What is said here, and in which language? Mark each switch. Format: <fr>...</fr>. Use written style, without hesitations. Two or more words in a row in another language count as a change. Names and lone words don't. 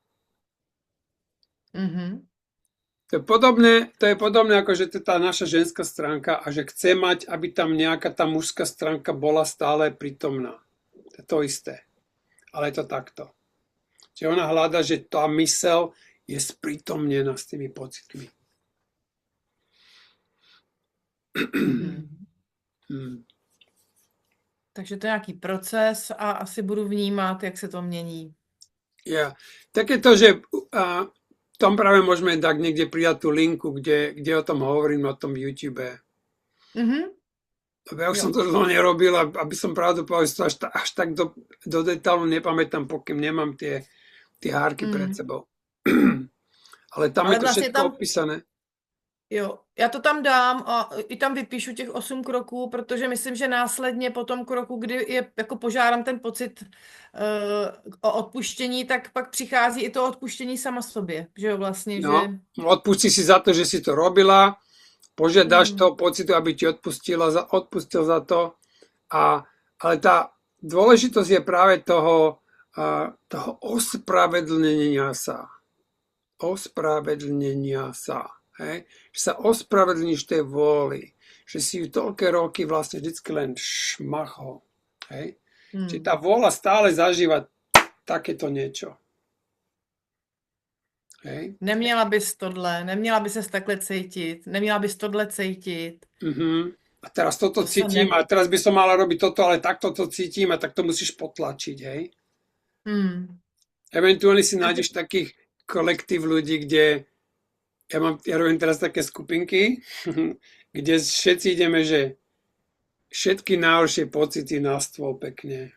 <sk>To je podobné ako, že to je tá naša ženská stránka a že chce mať, aby tam nejaká tá mužská stránka bola stále prítomná. To je to isté. Ale je to takto. Čiže ona hľada, že tá mysel je sprítomnená s tými pocitmi.</sk> <cs>Takže to je nějaký proces a asi budu vnímat, jak se to mění.</cs> <sk>Ja. Takéto, že tam práve môžeme dať niekde pridať tú linku, kde o tom hovorím na tom YouTube. Ja už som to dlho nerobil, aby som pravdu povedal, až tak do detailu nepamätám, pokým nemám tie hárky pred sebou. Ale tam je to</sk> <cs>vlastně</cs> <sk>všetko opísané.</sk> <cs>Jo, já to tam dám a i tam vypíšu těch 8 kroků, protože myslím, že následně po tom kroku, kdy je jako požádám ten pocit o odpuštění, tak pak přichází i to odpuštění sama sobě, že jo, vlastně, No, že...</cs> <sk>odpustí si za to, že si to robila, požiadaš toho pocitu, aby ti odpustil za to, ale tá dôležitosť je práve toho ospravedlnenia sa. Ospravedlnenia sa. Hej? Že sa ospravedlníš tej vôli, že si ju toľké roky vlastne vždycky len šmachol. Hej? Čiže tá vôľa stále zažíva takéto niečo. Hej?</sk> <cs>Neměla bys tohle, neměla by ses takhle cítit, neměla bys tohle cítit.</cs> <sk>A teraz toto cítim a teraz by som mala robiť toto, ale takto to cítim a tak to musíš potlačiť, hej? Eventuálne si nájdeš takých kolektív ľudí, kde ja robím teraz také skupinky, kde všetci ideme, že všetky najhoršie pocity na stôl pekne.</sk>